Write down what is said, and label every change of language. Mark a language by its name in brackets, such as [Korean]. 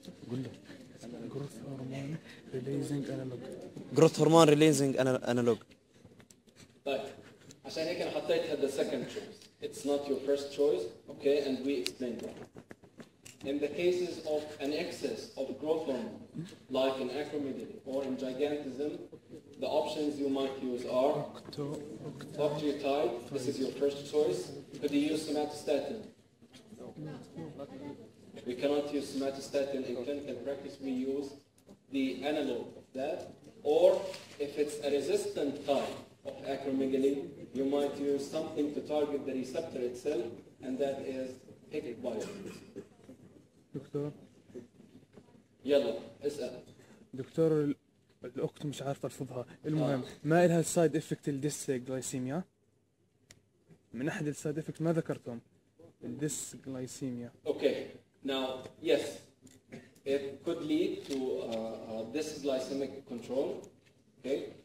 [Arabic] قول له [English] growth hormone releasing analog. growth hormone releasing analog. [Arabic] طيب عشان هيك أنا حطيت هذا [English] second choice. It's not your first choice, okay, and we explained why. In the cases of an excess of growth hormone, like in acromegaly or in gigantism, the options you might use are octreotide. This is your first choice. Could you use somatostatin? We cannot use somatostatin in clinical practice. We use the analog of that. Or if it's a resistant type of acromegaly, you might use something to target the receptor itself, and that is pig-bismuth. [Arabic] دكتور يلا اسأل. دكتور الأخت مش عارفة ألفظها. المهم ما إلها السايد إفكت الديسجلايسيميا؟ من أحد السايد إفكت ما ذكرتهم الديسجلايسيميا. [English] Okay. Now, yes, it could lead to dysglycemic control, okay?